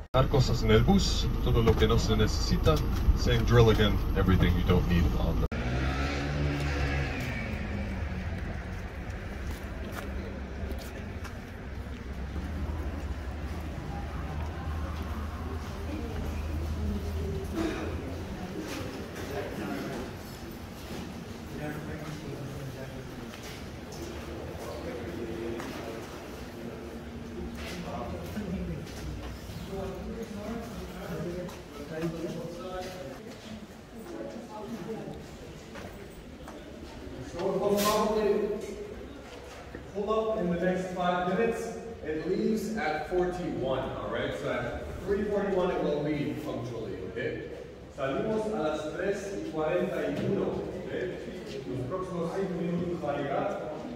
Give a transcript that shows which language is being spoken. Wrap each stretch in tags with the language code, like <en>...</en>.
<es>Cosas en el bus, todo lo que no se necesita.</es> <en>Same drill again, everything you don't need on the So it will probably pull up in the next 5 minutes. It leaves at 41, all right? So at 3:41 it will leave punctually, okay?</en> <es>Salimos a las 3:41, okay? Los próximos 5 minutos va a llegar.</es>